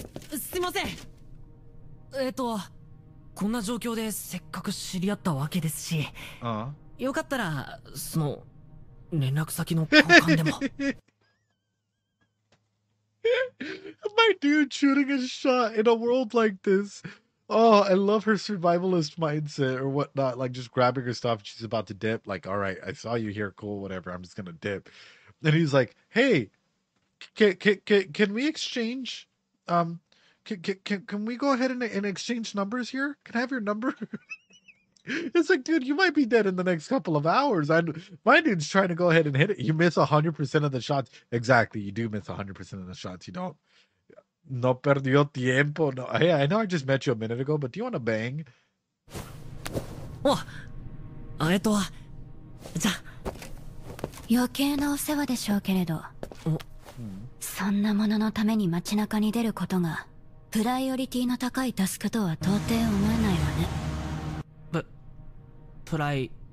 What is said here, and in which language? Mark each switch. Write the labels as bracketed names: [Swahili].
[Japanese] すいません。こんな状況でせっかく知り合ったわけですし、よかったら連絡先の交換でも。 [English] My dude shooting a shot in a world like this. Oh, I love her survivalist mindset or whatnot. Like just grabbing her stuff. She's about to dip. Like, all right, I saw you here. Cool, whatever. I'm just gonna dip. And he's like, hey, can we exchange? Can we go ahead and exchange numbers here? Can I have your number? It's like, dude, you might be dead in the next couple of hours. My dude's trying to go ahead and hit it. You miss 100% of the shots. Exactly, you do miss 100% of the shots. You don't. [Spanish] No perdió tiempo. No. [English] Hey, I know I just met you a minute ago, but do you want to bang? [Japanese] じゃ余計なお世話でしょうけれど、そんなもののために街中に出ることがプライオリティの高いタスクとは到底思えないわね。プライ